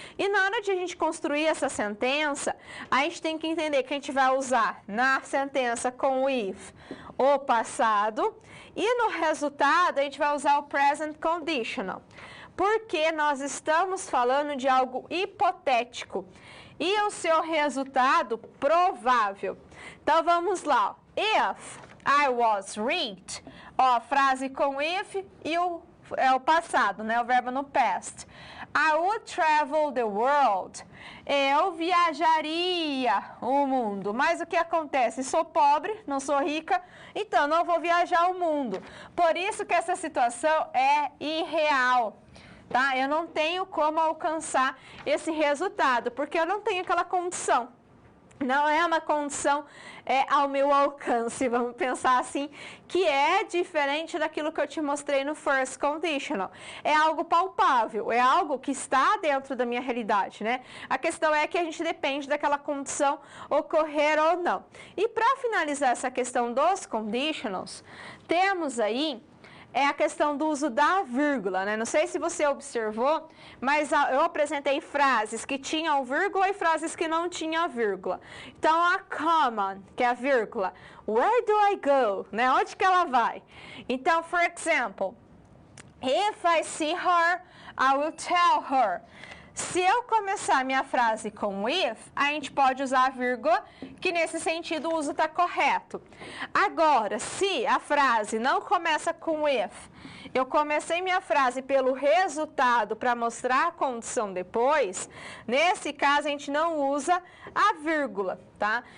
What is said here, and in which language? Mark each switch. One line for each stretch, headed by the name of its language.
Portuguese: E na hora de a gente construir essa sentença, a gente tem que entender que a gente vai usar na sentença com o if o passado e no resultado a gente vai usar o present conditional, porque nós estamos falando de algo hipotético e o seu resultado provável. Então vamos lá.
English: If I was rich,
Portuguese: ó, a frase com if e o passado, né? O verbo no past.
English: I would travel the world.
Portuguese: Eu viajaria o mundo. Mas o que acontece? Sou pobre, não sou rica, então não vou viajar o mundo. Por isso que essa situação é irreal. Tá? Eu não tenho como alcançar esse resultado, porque eu não tenho aquela condição. Não é uma condição ao meu alcance, vamos pensar assim, que é diferente daquilo que eu te mostrei no first conditional. É algo palpável, é algo que está dentro da minha realidade, né? A questão é que a gente depende daquela condição ocorrer ou não. E para finalizar essa questão dos conditionals, temos aí a questão do uso da vírgula, né? Não sei se você observou, mas eu apresentei frases que tinham vírgula e frases que não tinham vírgula.
English: Então, a common,
Portuguese: que é a vírgula,
English: where do I go?
Portuguese: Né? Onde que ela vai?
English: Então, for example, if I see her, I will tell her.
Portuguese: Se eu começar minha frase com if, a gente pode usar a vírgula, que nesse sentido o uso está correto. Agora, se a frase não começa com if, eu comecei minha frase pelo resultado para mostrar a condição depois, nesse caso a gente não usa a vírgula, tá?